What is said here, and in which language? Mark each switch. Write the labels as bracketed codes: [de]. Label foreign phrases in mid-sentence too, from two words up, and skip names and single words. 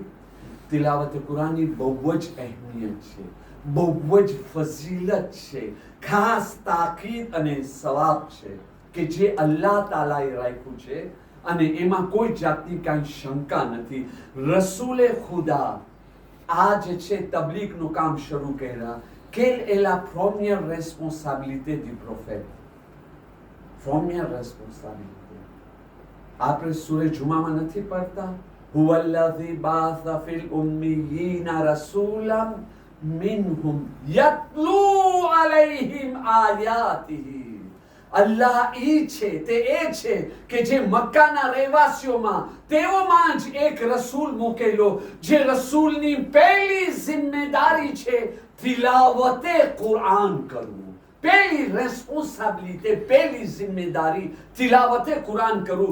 [gu] તિલાવતે કુરાનની બહુ જ અહેમિયત છે, બહુ જ ફઝીલત છે, ખાસ તાકીદ અને સવાબ છે કે જે અલ્લાહ તાલાએ રાખ્યું છે અને એમાં કોઈ જાતની કાંઈ શંકા નથી. રસૂલે ખુદા આ જે છે તબલીગનું કામ શરૂ કર્યા. [fr] Quelle est la première responsabilité du prophète? Première responsabilité. [gu] આપણે સૂરે જુમામાં નથી પડતા? [ar] هو الذي بعث في الأميين رسولا منهم يتلو عليهم آياته. [gu] અલ્લાહ એ છે, તે એ છે કે જે મક્કાના રહેવાસીઓમાં તેઓમાં જ એક રસૂલ મોકલ્યો, જે રસૂલની પહેલી જિમ્મેદારી છે તિલાવતે કુરાન કરવું. પહેલી રેસ્પોન્સિબિલિટી, પહેલી જિમ્મેદારી તિલાવતે કુરાન કરવું.